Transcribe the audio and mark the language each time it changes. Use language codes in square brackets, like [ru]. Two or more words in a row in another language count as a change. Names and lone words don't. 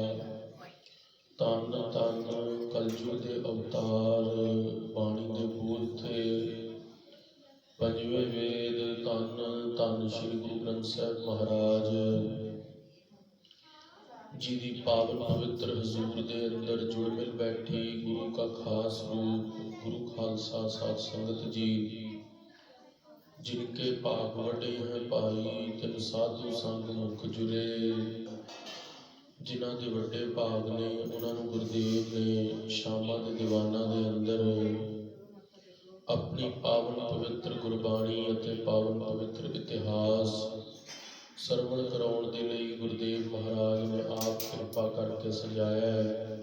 [pa] ਧੰਨ ਧੰਨ ਕਲਯੁਗ ਦੇ ਅਵਤਾਰ ਬਾਣੀ ਦੇ ਬੋਲਤੇ ਪੰਜਵੇਂ ਵੇਦ। ਧੰਨ ਧੰਨ ਸ਼੍ਰੀ ਗੁਰੂ ਗ੍ਰੰਥ ਸਾਹਿਬ ਮਹਾਰਾਜ ਜੀ ਦੀ ਪਾਵਨ ਪਵਿੱਤਰ ਹਜ਼ੂਰ ਦੇ ਅੰਦਰ ਜੁੜ ਮਿਲ ਬੈਠੀ ਗੁਰੂ ਕਾ ਖਾਸ ਰੂਪ ਗੁਰੂ ਖਾਲਸਾ ਸਾਧ ਸੰਗਤ ਜੀ। [hi] जिनके पाप वटे हैं पाई तिन साधु संग मुख जुरे। [pa] ਜਿਨ੍ਹਾਂ ਦੇ ਵੱਡੇ ਭਾਗ ਨੇ, ਉਹਨਾਂ ਨੂੰ ਗੁਰਦੇਵ ਨੇ ਸ਼ਾਮਾਂ ਦੇ ਦੀਵਾਨਾਂ ਦੇ ਅੰਦਰ ਆਪਣੀ ਪਾਵਨ ਪਵਿੱਤਰ ਗੁਰਬਾਣੀ ਅਤੇ ਪਾਵਨ ਪਵਿੱਤਰ ਇਤਿਹਾਸ ਸਰਵਣ ਕਰਾਉਣ ਦੇ ਲਈ ਗੁਰਦੇਵ ਮਹਾਰਾਜ ਨੇ ਆਪ ਕਿਰਪਾ ਕਰਕੇ ਸਜਾਇਆ ਹੈ।